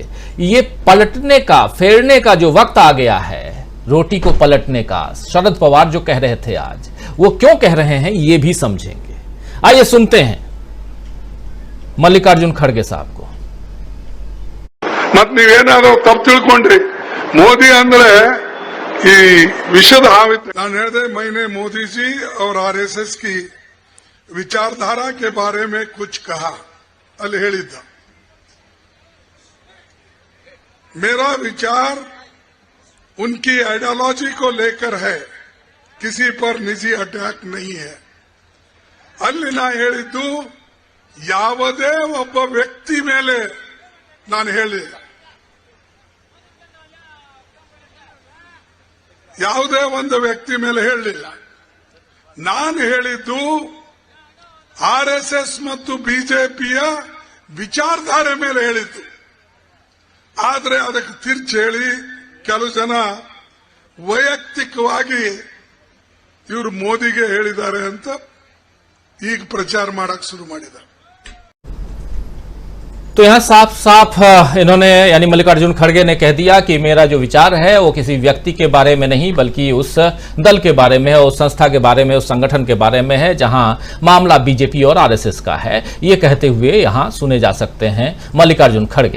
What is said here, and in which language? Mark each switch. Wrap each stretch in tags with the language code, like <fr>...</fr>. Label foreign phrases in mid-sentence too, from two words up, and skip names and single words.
<hi>ये पलटने का, फेरने का जो वक्त आ गया है, रोटी को पलटने का, शरद पवार जो कह रहे थे आज, वो क्यों कह रहे हैं ये भी समझेंगे। आइए सुनते हैं मल्लिकार्जुन खड़गे साहब को। मत</hi> <kn>ನೀವೇನಾದರೂ ತಪ್ಪು ತಿಳ್ಕೊಂಡ್ರಿ ಮೋದಿ ಅಂದ್ರೆ ಈ ವಿಷದ ಹಾವಿತ್ತು ನಾನು ಹೇಳಿದೆ</kn> <hi>मैंने मोदी जी और आरएसएस की विचारधारा के बारे में कुछ कहा</hi> <kn>ಅಲ್ಲಿ ಹೇಳಿದ್ದ</kn> <hi>मेरा विचार उनकी आइडियोलॉजी को लेकर है, किसी पर निजी अटैक नहीं है।</hi> <kn>ಅಲ್ಲಿ ನಾ ಹೇಳಿದ್ದು ಯಾವುದೇ ಒಬ್ಬ ವ್ಯಕ್ತಿ ಮೇಲೆ ನಾನು ಹೇಳಿಲ್ಲ, ಯಾವುದೇ ಒಂದು ವ್ಯಕ್ತಿ ಮೇಲೆ ಹೇಳಲಿಲ್ಲ। ನಾನು ಹೇಳಿದ್ದು ಆರ್ಎಸ್ಎಸ್ ಮತ್ತು ಬಿಜೆಪಿಯ ವಿಚಾರಧಾರೆ ಮೇಲೆ ಹೇಳಿದ್ದು। ಆದರೆ ಅದಕ್ಕೆ ತಿರ್ಚಿ ಹೇಳಿ ಕೆಲವು ಜನ ವೈಯಕ್ತಿಕವಾಗಿ ಇವರು ಮೋದಿಗೆ ಹೇಳಿದ್ದಾರೆ ಅಂತ ಈಗ ಪ್ರಚಾರ ಮಾಡಕ್ಕೆ ಶುರು ಮಾಡಿದ್ದಾರೆ।</kn> <hi>तो यहां साफ साफ इन्होंने, यानी मल्लिकार्जुन खड़गे ने कह दिया कि मेरा जो विचार है वो किसी व्यक्ति के बारे में नहीं, बल्कि उस दल के बारे में है, उस संस्था के बारे में, उस संगठन के बारे में है जहां मामला बीजेपी और आरएसएस का है। ये कहते हुए यहां सुने जा सकते हैं मल्लिकार्जुन खड़गे।</hi>